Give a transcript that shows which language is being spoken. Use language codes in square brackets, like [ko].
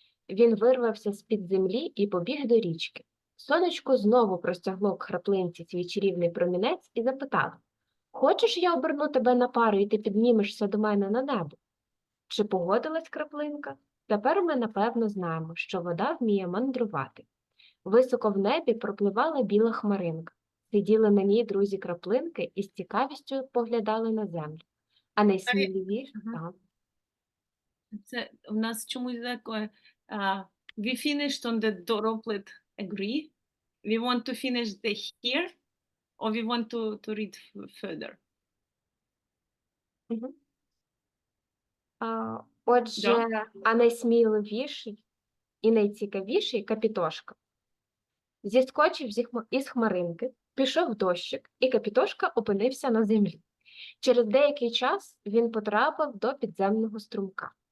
[uk] Він вирвався з-під землі і побіг до річки. Сонечко знову простягло к краплинці свій чарівний промінець і запитало: «Хочеш, я оберну тебе на пару, і ти піднімешся до мене на небо?» Чи погодилась краплинка? Тепер ми напевно знаємо, що вода вміє мандрувати. Високо в небі пропливала біла хмаринка. Сиділи на ній друзі краплинки і з цікавістю поглядали на землю. А найсміливіші... Це у нас чомусь таке, [en] we finished on the droplet agree. We want to finish the here, or we want to read further. [uk] Отже, а найсміливіший і найцікавіший Капітошка зіскочив із хмаринки, пішов дощик, і Капітошка опинився на землі. Через деякий час він потрапив до підземного струмка.